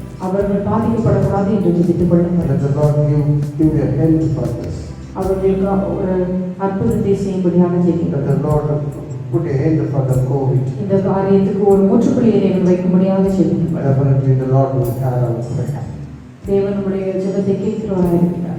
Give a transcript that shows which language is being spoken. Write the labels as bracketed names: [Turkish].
[Tamil] அவர்கள் பாதிக்கப்படக்கூடாது என்று ஜெபித்துக் கொள்ளுங்கள். [English] Let the Lord give you a help for this. [Tamil] அவர்களுக்கு ஒரு அற்புதத்தை செய்யும்படியாக [English] Let [Tamil] ஜெபிக்கிறோம். [English] the Lord put a hand for the COVID. [Tamil] இந்த காரியத்துக்கு ஒரு முற்றுப்புள்ளியை தேவன் வைக்கும்படியாக ஜெபிக்கிறோம். [English] Definitely the Lord will carry our prayer. [Tamil] தேவன் நம்முடைய ஜெபத்தை கேட்கிறவராக இருக்கிறார்.